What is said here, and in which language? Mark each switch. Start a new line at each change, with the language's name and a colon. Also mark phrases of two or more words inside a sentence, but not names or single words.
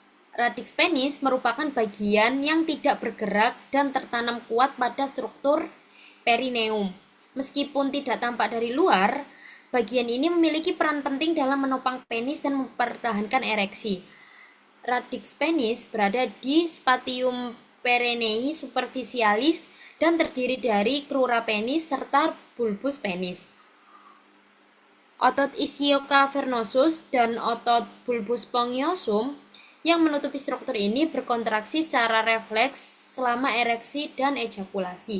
Indonesian: Radix penis merupakan bagian yang tidak bergerak dan tertanam kuat pada struktur perineum. Meskipun tidak tampak dari luar, bagian ini memiliki peran penting dalam menopang penis dan mempertahankan ereksi. Radix penis berada di spatium perenei superficialis dan terdiri dari crura penis serta bulbus penis. Otot ischiocavernosus dan otot bulbus spongiosum yang menutupi struktur ini berkontraksi secara refleks selama ereksi dan ejakulasi.